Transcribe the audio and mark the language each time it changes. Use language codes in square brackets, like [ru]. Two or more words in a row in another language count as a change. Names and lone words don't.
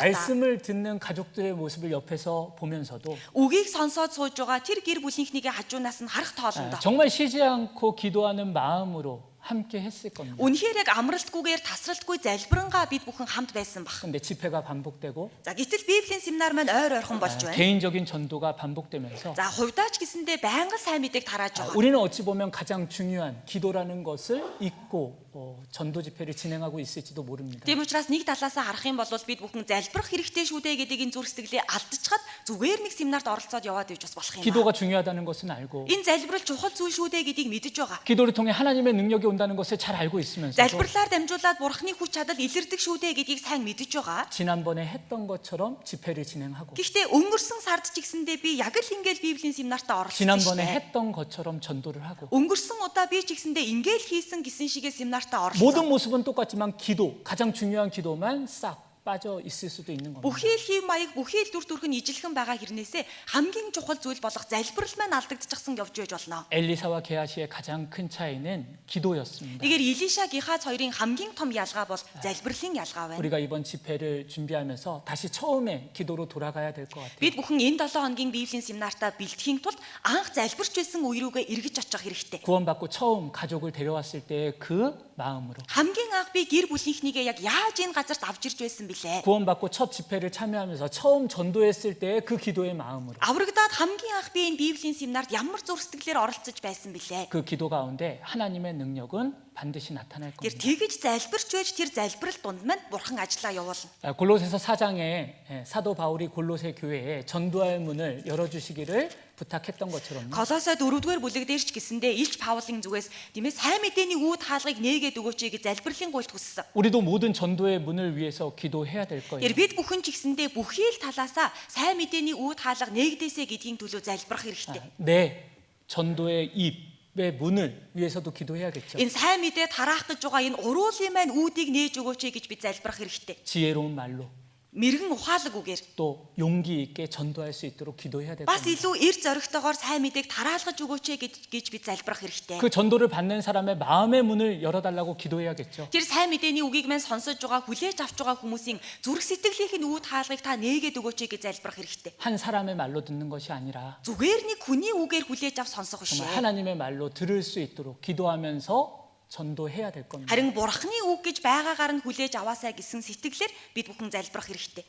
[ko] 말씀을 듣는 가족들의 모습을 옆에서 보면서도 [mn] үгийг сонсоод сууж байгаа тэр гэр бүлийнхнийгээ хажуунаас нь харах тоолондоо [ko] 정말 쉬지 않고 기도하는 마음으로 함께 했을 겁니다. [mn] үнэхээр яг амралтгүйгээр тасралтгүй залбирангаа бид бүхэн хамт байсан баг. [ko] 근데 집회가 반복되고 [mn] За гэтэл библийн семинар маань ойрхон болж байна. [ko] 개인적인 전도가 반복되면서 [mn] За хувьдаа ч гэсэндээ байнга сайн мэдээг тарааж байгаа. [ko] 우리는 어찌 보면 가장 중요한 기도라는 것을 잊고 전도 집회를 진행하고 있을지도 모릅니다. [mn] Тийм учраас нэг талаасаа харах юм бол бид бүхэн залбирах хэрэгтэй шүү дээ гэдэг энэ зүрх сэтгэлээ алдчихад зүгээр нэг семинарт оролцоод яваад иж бас болох юм. [ko] 기도가 중요하다는 것은 알고 [mn] Энэ залбирал чухал зүйл шүү дээ гэдгийг мэдэж байгаа. [ko] 기도를 통해 하나님의 능력이 온다는 것을 잘 알고 있으면서도 [mn] залбирлаар дамжуулаад бурхны хүч чадал илэрдэг шүү дээ гэдгийг сайн мэдэж байгаа. [ko] 지난번에 했던 것처럼 집회를 진행하고 [mn] Гэхдээ өнгөрсөн сард ч гэсэндээ би яг л ингээл Библийн семинартаа оролцсон [ko] 지난번에 [mn] шүү дээ. [ko] 했던 것처럼 전도를 하고 [mn] Өнгөрсөн удаа би ч гэсэндээ ингээл хийсэн гисэн шигээ семинартаа [ko] 모든 [mn] оролцсон. [ko] 모습은 똑같지만 기도, 가장 중요한 기도만 싹 빠져 있을 수도 있는 겁니다. [mn] Бүхий л хэв маяг бүхий л дүр төрх нь ижилхэн байгаа хэрнээсээ хамгийн чухал зүйл болох залбирал маань алдагдчихсан явж байж болно. [ko] 엘리사와 게하시의 가장 큰 차이는 기도였습니다. [mn] Тэгэхээр Илиша Гихаз хоёрын хамгийн том ялгаа бол залбирлын ялгаа байна. [ko] 우리가 이번 집회를 준비하면서 다시 처음에 기도로 돌아가야 될 것 같아요. [mn] Бид бүхэн энэ 7 хоногийн Библийн семинартаа бэлтгэхийн тулд анх залбирч байсан үе рүүгээ эргэж очих хэрэгтэй. [ko] 구원받고 처음 가족을 데려왔을 때의 그 마음으로 [mn] Хамгийн анх би гэр бүлийнхнийгээ яг яаж энэ газарт авч ирж байсан бilé? [ko] 구원받고 첫 집회를 참여하면서 처음 전도했을 때의 그 기도의 마음으로 [mn] Аврагдаад хамгийн анх би энэ Библийн семинарт ямар зүрх сэтгэлээр оролцож байсан бilé? [ko] 그 기도 가운데 하나님의 능력은 반드시 나타날 [mn] Тэр [ko] 겁니다. [mn] тэгэж залбирч байж тэр залбирал дунд маань бурхан ажиллаа явуулна. [ko] 골로새서 4장에 사도 바울이 골로새 교회에 전도할 문을 열어주시기를 부탁했던 것처럼 [mn] Колосой 4-р бүлэг дээр ч гэсэндээ Илч Паулын зүгээс тийм ээ сайн мэдээний үүд хаалгыг нээгээд өгөөч гэж залбирлын гуйлд хүссэн. [ko] 우리도 모든 전도의 문을 위해서 기도해야 될 거예요. [mn] Тэр бид бүхэн ч гэсэндээ бүхий л талаасаа сайн мэдээний үүд хаалга нээгдээсэ гэдгийн төлөө залбирах хэрэгтэй. [ko] 내 전도의 입의 문을 위해서도 기도해야겠죠. [mn] Энэ сайн мэдээ тараах гэж байгаа энэ уруулын маань үүдийг нээж өгөөч гэж бид залбирах хэрэгтэй. [ko] 지혜로운 말로 [mn] Мэргэн ухаалаг үгээр [ko] 또 용기 있게 전도할 수 있도록 기도해야 될 [mn] бас [ko] 겁니다. [mn] илүү эр зоригтойгоор сайн мэдээг тараалгаж өгөөч гэж бид залбирах хэрэгтэй. [ko] 그 전도를 받는 사람의 마음의 문을 열어달라고 기도해야겠죠. [mn] Тэр сайн мэдээний үгийг маань сонсож байгаа хүлээж авч байгаа хүмүүсийн зүрх сэтгэлийнх нь үүд хаалгыг та нээгээд өгөөч гэж залбирах хэрэгтэй. [ko] 한 사람의 말로 듣는 것이 아니라 [mn] Зүгээр нэг хүний үгээр хүлээж авч сонсох биш. [ko] 정말 하나님의 말로 들을 수 있도록 기도하면서 전도해야 될 겁니다. [mn] Харин бурхны үг гэж байгаагаар нь хүлээж аваасаа гэсэн сэтгэлээр бид бүхэн залбирах хэрэгтэй.